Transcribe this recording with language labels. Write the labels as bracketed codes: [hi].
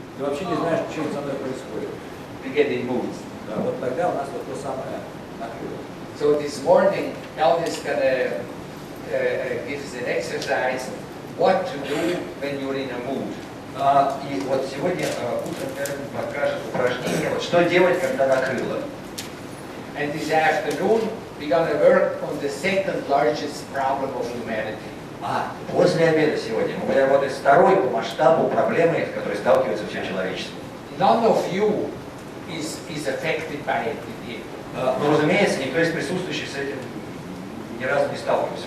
[ru] Ты вообще не знаешь, что со мной происходит. [en] We get in moods. [ru] Да, вот тогда у нас вот то самое накрыло. [en] So this morning, Elvis gonna give us an exercise what to do when you're in a mood. [ru] И вот сегодня утром Эрвин покажет упражнение, вот что делать, когда накрыло. [en] And this afternoon, we're gonna work on the second largest problem of humanity. [ru] После обеда сегодня мы будем работать с второй по масштабу проблемой, с которой сталкивается все человечество. [en] None of you is affected by it in here. [ru] Но, разумеется, никто из присутствующих с этим ни разу не сталкивался.